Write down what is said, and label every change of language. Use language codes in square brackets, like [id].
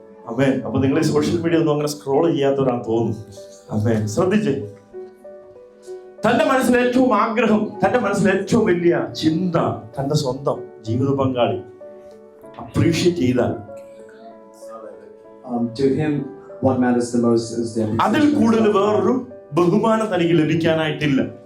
[ml] അമ്മേ, അപ്പൊ നിങ്ങൾ ഈ സോഷ്യൽ മീഡിയ ഒന്നും അങ്ങനെ സ്ക്രോൾ ചെയ്യാത്തവരാന്ന് തോന്നുന്നു. അമ്മേ, ശ്രദ്ധിച്ചേ. തന്റെ മനസ്സിൽ ഏറ്റവും ആഗ്രഹം, തന്റെ മനസ്സിൽ ഏറ്റവും വലിയ ചിന്ത തന്റെ സ്വന്തം ജീവിത പങ്കാളി അപ്രീഷിയേറ്റ് ചെയ്താൽ [en] to him what matters the most is the appreciation. [ml] അതിൽ കൂടുതൽ വേറൊരു ബഹുമാനം തനിക്ക് ലഭിക്കാനായിട്ടില്ല.